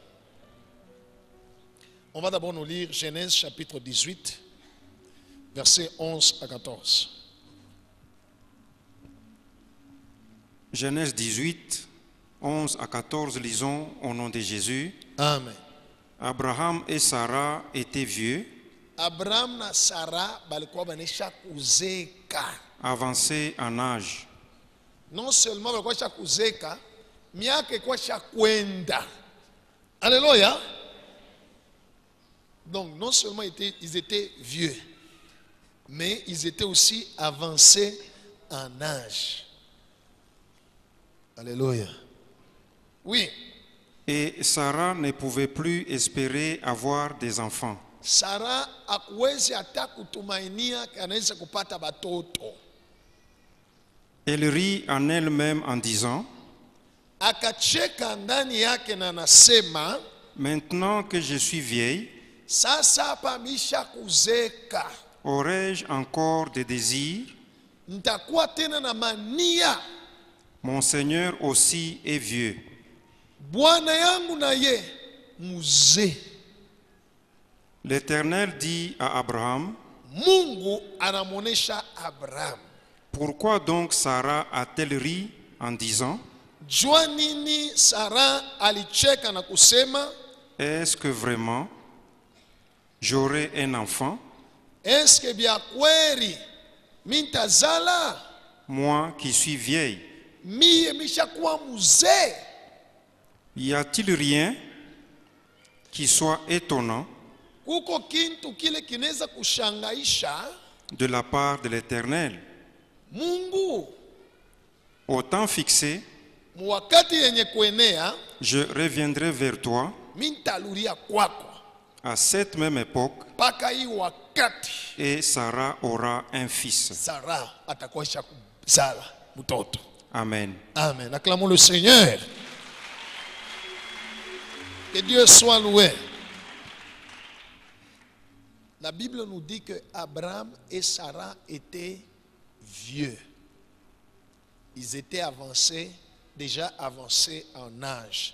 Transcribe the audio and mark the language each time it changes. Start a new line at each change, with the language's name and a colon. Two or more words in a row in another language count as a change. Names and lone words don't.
French: On va d'abord nous lire Genèse chapitre 18, versets 11 à 14. Genèse 18, 11 à 14, lisons au nom de Jésus. Amen. Abraham et Sarah étaient vieux,
Swahili: Abraham na Sarah balikuwa banisha kuzeka.
French: avancés en âge. Non seulement
Swahili: balikuwa sha kuzeka, miaka ilikuwa sha kwenda.
French: Alléluia. Donc non seulement ils étaient vieux, mais ils étaient aussi avancés en âge. Alléluia. Oui, Et Sarah ne pouvait plus espérer avoir des enfants.
Swahili: Sarah hakuwezi hata kutumainia anaweza kupata batoto.
French: Elle rit en elle-même en disant,
Swahili: Akacheka ndani yake na anasema,
French: maintenant que je suis vieille,
Swahili: sasa hapa misha kuzeka,
French: aurais-je encore des désirs?
Swahili: nitakuwa tena na mania.
French: Mon Seigneur aussi est vieux.
Swahili: Bwana yangu na ye muzee.
French: L'Éternel dit à Abraham,
Swahili: Mungu anamuonesha Abraham,
French: pourquoi donc Sarah a-t-elle ri en disant,
Swahili: jua nini Sarah alicheka na kusema,
French: est-ce que vraiment j'aurai un enfant,
Swahili: eske bya kweli mintazala?
French: moi qui suis vieille?
Swahili: Mie mishakuwa muzee.
French: Y a-t-il rien qui soit étonnant
Swahili: Kuko kintu kile kinaweza kushangaisha
French: de la part de l'Éternel?
Swahili: Mungu
French: Au temps fixé,
Swahili: mwakati yenye kuenea,
French: je reviendrai vers toi
Swahili: mintaluria kwako
French: à cette même époque
Swahili: mpaka hii wakati
French: et Sarah aura un fils.
Swahili: Sarah atakuwa isha kuzala mtoto.
French: Amen. Amen. Acclamons le Seigneur. Que Dieu soit loué. La Bible nous dit que Abraham et Sarah étaient vieux. Ils étaient avancés, déjà avancés en âge.